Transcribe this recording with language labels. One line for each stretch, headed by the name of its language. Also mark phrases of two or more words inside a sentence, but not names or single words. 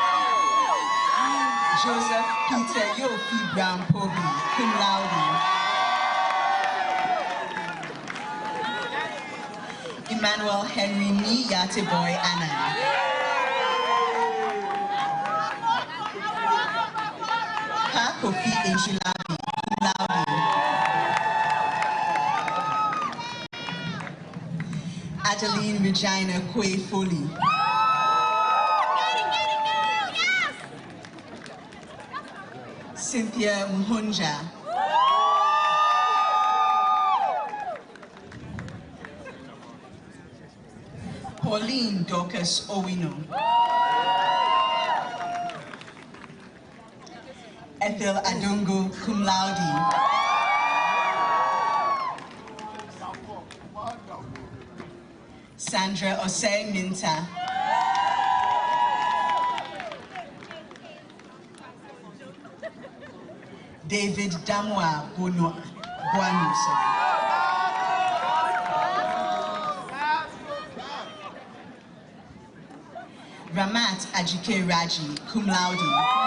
English: Joseph Peter Yofi Brown Pobi,
Latin: cum laude.
English: Emmanuel Henry Ni Yateboy Annan. Pa Kofi Ejulabi,
Latin: cum laude.
English: Adeline Regina Kwe Foley. Cynthia Mhonja. Pauline Dorcas Owino. Ethel Adongo,
Latin: cum laude.
English: Sandra Osei Minta. David Damwa Bono Boanu, Ramat Ajike Raji,
Latin: cum laude.